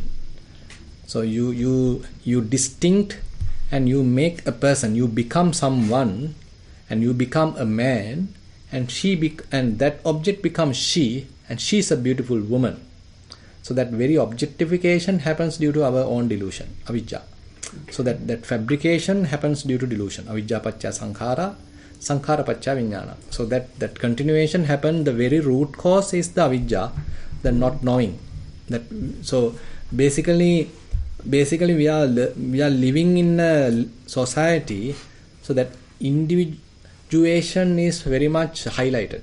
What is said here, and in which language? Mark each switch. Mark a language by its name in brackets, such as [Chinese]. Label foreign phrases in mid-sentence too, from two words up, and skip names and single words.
[English] So you distinct, and you make a person, you become someone, and you become a man, and and that object becomes she, and she's a beautiful woman. So that very objectification happens due to our own delusion, avijja. So that fabrication happens due to delusion, [Pali] avijja pacca sankhara, sankhara pacca vijnana. [English] So that continuation happens. The very root cause is the avijja, the not knowing. So basically we are living in a society, so that individuation is very much highlighted.